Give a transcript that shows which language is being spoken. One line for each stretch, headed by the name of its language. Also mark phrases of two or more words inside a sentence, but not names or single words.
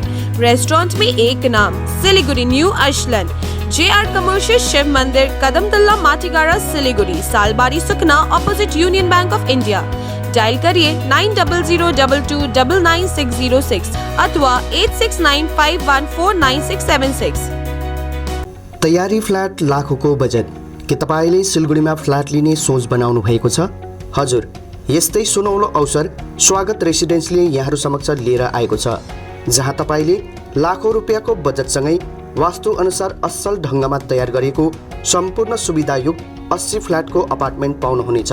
Hindi: रेस्टोरेंट में एक नाम, सिलीगुड़ी न्यू अर्शलन, JR कमर्शियल शिव मंदिर, कदमतल्ला माटीगारा, सिलीगुड़ी, सालबारी सुकना, ऑपोजिट यूनियन बैंक ऑफ इंडिया। डायल करिए 900222999606 अथवा 8695149676।
Nepali: तैयारी फ्लैट लाखों को बजट, के तपाईले सिलगढीमा फ्ल्याट लिने सोच बनाउनु भएको छ? हजुर, यस्तै सुनौलो अवसर स्वागत रेसिडेन्सले यहाँहरू समक्ष लिएर आएको छ, जहाँ तपाईले लाखौं रुपियाँको बजेटसँगै वास्तु अनुसार असल ढङ्गमा तयार गरिएको सम्पूर्ण सुविधायुक्त 80 फ्ल्याटको अपार्टमेन्ट पाउनुहुनेछ।